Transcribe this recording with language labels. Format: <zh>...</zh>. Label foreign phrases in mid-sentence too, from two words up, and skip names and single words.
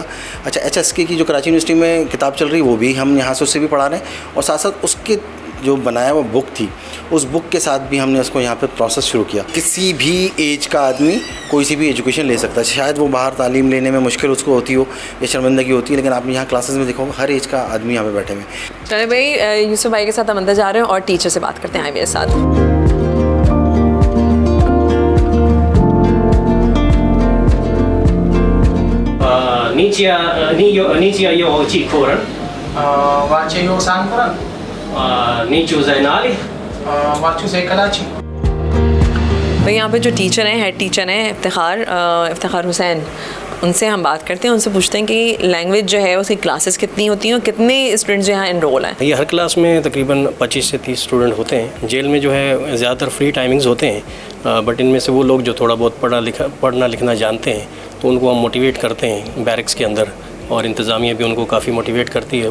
<ur>اچھا، HSK کی جو کراچی یونیورسٹی میں کتاب چل رہی ہے وہ بھی ہم یہاں سے اس سے بھی پڑھا رہے ہیں، اور ساتھ ساتھ اس کے جو بنایا وہ بک تھی، اس بک کے ساتھ بھی ہم نے اس کو یہاں پہ پروسیس شروع کیا. کسی بھی ایج کا آدمی کوئی سی بھی ایجوکیشن لے سکتا ہے. شاید وہ باہر تعلیم لینے میں مشکل اس کو ہوتی ہو یا شرمندگی ہوتی ہے، لیکن آپ نے یہاں کلاسز میں دیکھو گے ہر ایج کا آدمی یہاں پہ بیٹھے ہوئے ہیں. چلے بھائی، یوسف بھائی کے ساتھ ہم اندر جا رہے ہیں اور ٹیچر سے بات کرتے ہیں میرے ساتھ.</ur> <zh>你家有几口人？我家有3个人，你住在哪里？我住在 कराची।</zh> <ur>بھائی یہاں پہ جو ٹیچر ہیں,</ur> <en>head teacher</en> <ur>ہیں افتخار حسین، ان سے ہم بات کرتے ہیں، ان سے پوچھتے ہیں کہ لینگویج جو ہے اس کی کلاسز کتنی ہوتی ہیں اور کتنے سٹوڈنٹس یہاں انرول ہیں. یہ ہر کلاس میں تقریباً 25 سے 30 سٹوڈنٹ ہوتے ہیں۔ جیل میں جو ہے زیادہ تر</ur> <en>free timings</en> <ur>ہوتے ہیں، بٹ ان میں سے وہ لوگ جو تھوڑا بہت پڑھنا لکھنا جانتے ہیں تو ان کو ہم موٹیویٹ کرتے ہیں بیرکس کے اندر، اور انتظامیہ بھی ان کو کافی موٹیویٹ کرتی ہے.</ur>